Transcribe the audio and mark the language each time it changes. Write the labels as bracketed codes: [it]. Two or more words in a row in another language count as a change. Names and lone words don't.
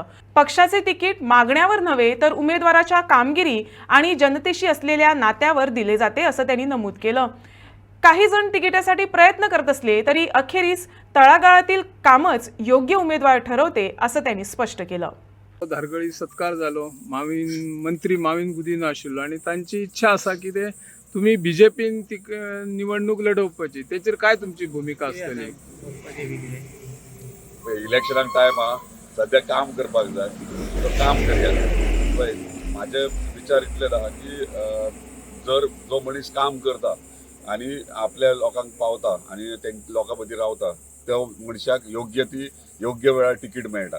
[mr] पक्षाचे तिकीट मागण्यावर नव्हे तर उमेदवाराच्या कामगिरी आणि जनतेशी असलेल्या नात्यावर दिले जाते असं त्यांनी नमूद केलं। काही जण तिकिटासाठी प्रयत्न करत असले तरी अखेरीस तळागाळातील कामच योग्य उमेदवार ठरवते असं त्यांनी स्पष्ट केलं। [kok] धारगळी सत्कार जालो मंत्री माविन गुदिनो आशिल्लो आणि तांची इच्छा असा की ते तुम्ही बीजेपीन निवडणूक लढवपाची तेचेर काय तुमची भूमिका आसतली? इलेक्शनाक टायम सध्या काम करपाक जाय तो काम करया पळय माझे विचार इतले आहा की जर जो मनीस काम करता आणि आपल्या लोकांक पावता आणि ते लोकां मदीं रावता त्या मनशाक योग्य वेळार तिकीट मेळटा।